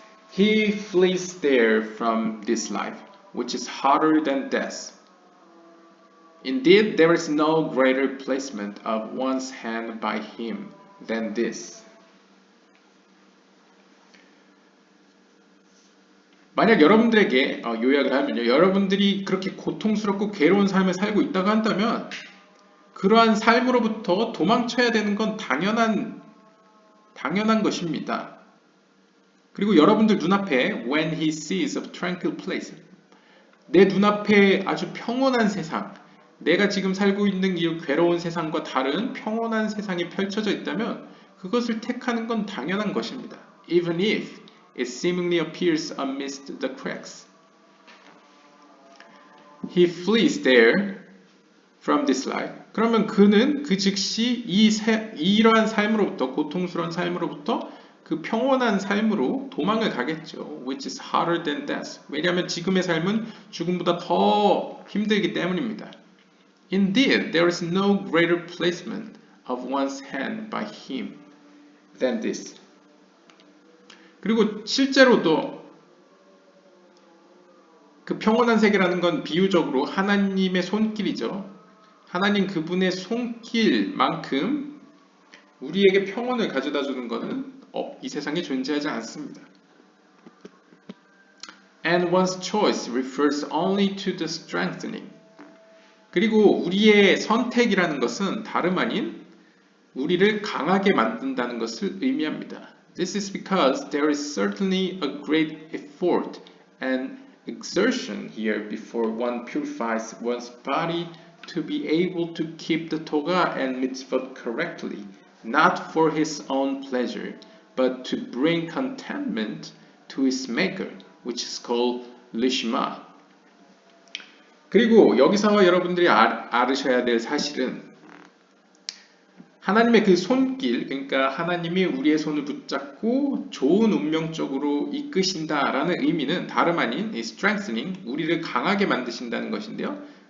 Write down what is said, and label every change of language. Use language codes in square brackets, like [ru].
[en] He flees there from this life, which is harder than death. Indeed, there is no greater placement of one's hand by him than this. [ko] 만약 여러분들에게 요약을 하면요. 여러분들이 그렇게 고통스럽고 괴로운 삶을 살고 있다고 한다면 그러한 삶으로부터 도망쳐야 되는 건 당연한 것입니다. 그리고 여러분들 눈앞에 [en] when he sees a tranquil place, [ko] 내 눈앞에 아주 평온한 세상, 내가 지금 살고 있는 이 괴로운 세상과 다른 평온한 세상이 펼쳐져 있다면 그것을 택하는 건 당연한 것입니다. [en] Even if it seemingly appears amidst the cracks. He flees there from this life. [ko] 그러면 그는 그 즉시 이러한 삶으로부터, 고통스러운 삶으로부터 그 평온한 삶으로 도망을 가겠죠. [en] Which is harder than death. [ko] 왜냐하면 지금의 삶은 죽음보다 더 힘들기 때문입니다. [en] Indeed, there is no greater placement of one's hand by him than this. [ko] 그리고 실제로도 그 평온한 세계라는 건 비유적으로 하나님의 손길이죠. 하나님 그분의 손길만큼 우리에게 평온을 가져다 주는 것은 이 세상에 존재하지 않습니다. [en] And one's choice refers only to the strengthening. [ko] 그리고 우리의 선택이라는 것은 다름 아닌 우리를 강하게 만든다는 것을 의미합니다. [en] This is because there is certainly a great effort and exertion here before one purifies one's body to be able to keep the toga and mitzvot correctly, not for his own pleasure, but to bring contentment to his maker, which is called lishma. [ko] 그리고 여기서 여러분들이 알으셔야 될 사실은 하나님의 그 손길, 그러니까 하나님이 우리의 손을 붙잡고 좋은 운명 쪽으로 이끄신다라는 의미는 다름 아닌 strengthening, 우리를 강하게 만드신다는 것인데요.